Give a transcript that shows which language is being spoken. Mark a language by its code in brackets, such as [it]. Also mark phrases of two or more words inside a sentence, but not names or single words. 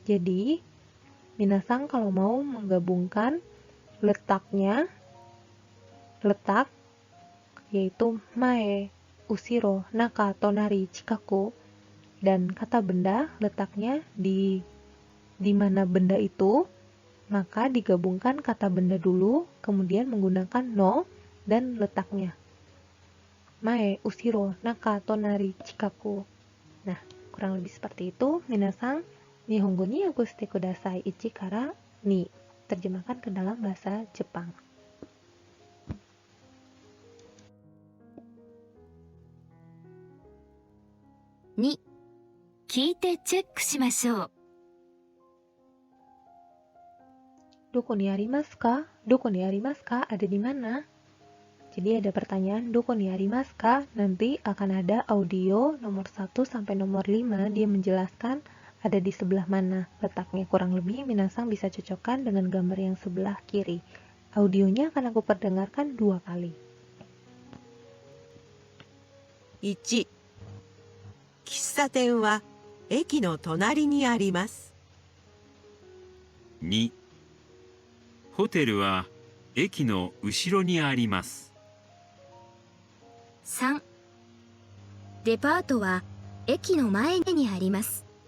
[id] Jadi, minasang kalau mau menggabungkan letaknya letak, yaitu [ja] 前、後ろ, 中、隣、近く, [id] dan kata benda letaknya di mana benda itu, maka digabungkan kata benda dulu, kemudian menggunakan no dan letaknya. [ja] 前、後ろ, 中、隣、近く. [id] Nah, kurang lebih seperti itu. [ja] Minasang, 日本語にアグステください一から二. [id] Terjemahkan ke dalam bahasa Jepang. [ja] 2、聞いてチェックしましょう。どこにありますか? どこにありますか? [id] Ada di mana? Jadi ada pertanyaan [ja] どこにありますか? [id] Nanti akan ada audio nomor 1 sampai nomor 5, dia menjelaskan ada di sebelah mana letaknya. Kurang lebih minasang bisa cocokkan dengan gambar yang sebelah kiri. Audionya akan aku perdengarkan 2 kali. [ja] 1、喫茶店は駅の隣にあります。 2、ホテルは駅の後ろにあります。 3、デパートは駅の前にあります。